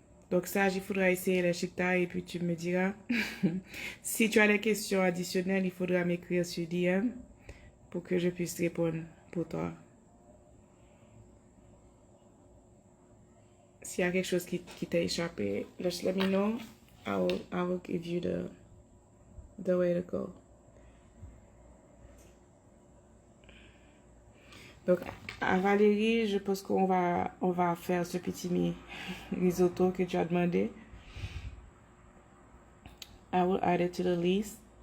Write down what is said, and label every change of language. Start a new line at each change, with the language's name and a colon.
French: Donc ça, il faudra essayer les chictas et puis tu me diras. Si tu as des questions additionnelles, il faudra m'écrire sur DM pour que je puisse répondre pour toi. S'il y a quelque chose qui t'a échappé,
English: just let me know. I will give you the way to go.
French: Donc, à Valérie, je pense qu'on va faire ce petit risotto que tu as demandé.
English: I will add it to the list.